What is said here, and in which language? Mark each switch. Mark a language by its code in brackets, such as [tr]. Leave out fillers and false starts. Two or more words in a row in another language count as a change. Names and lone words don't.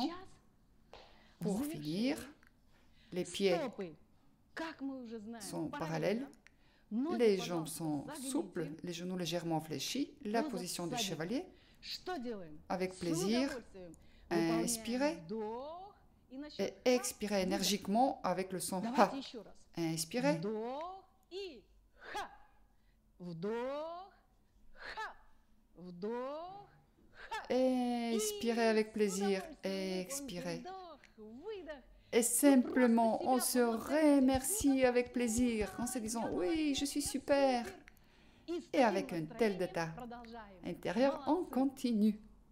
[ru] Сейчас [fr] pour [ru] в [fr] finir, [ru] завершение [fr] les pieds [ru] стопы, как мы уже знаем, [fr] sont [ru] параллельно. [fr] parallèles, [ru] Ноги, [fr] les [ru] пожалуйста, [fr] jambes sont [ru] загните. [fr] souples, les genoux légèrement fléchis, la [ru] Поза [fr] position du [ru] всадника. [fr] chevalier. [ru] Что делаем? [fr] Avec [ru] С [fr] plaisir, [ru] удовольствием выполняем [fr] inspirez [ru] вдох и на [fr] et [ru] счет [fr] expirez énergiquement avec le son [ru] Давайте [fr] ha. [ru] еще раз. [fr] Inspirez [ru] Вдох и ха. Вдох, ха. Вдох, ха. [fr] Expirez avec [ru] И с [fr] plaisir, [ru] удовольствием [fr] expirez. [ru] вдох, выдох. [fr] Et simplement, on se remercie avec plaisir en se disant oui, je suis super. [ru] И с [fr] Et [ru] таким [fr] avec un tel [ru] настроением [fr] état [ru] продолжаем. [fr] intérieur, on [ru] Молодцы. [fr] continue.